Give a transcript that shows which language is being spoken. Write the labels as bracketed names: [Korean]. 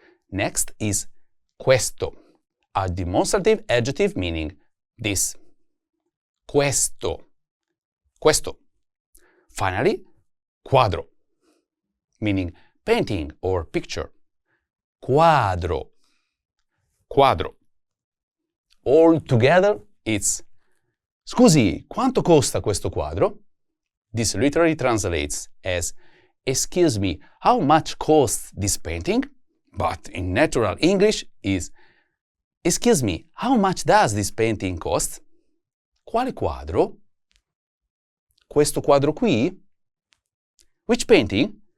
[English] Next is questo, a demonstrative adjective meaning this. Questo. Questo. Finally, quadro, meaning painting or picture. Quadro. Quadro. All together, it's [Italian] scusi, quanto costa questo quadro? [English] This literally translates as excuse me, how much costs this painting? But in natural English is excuse me, how much does this painting cost? [Italian] Quale quadro? Questo quadro qui? [English] Which painting?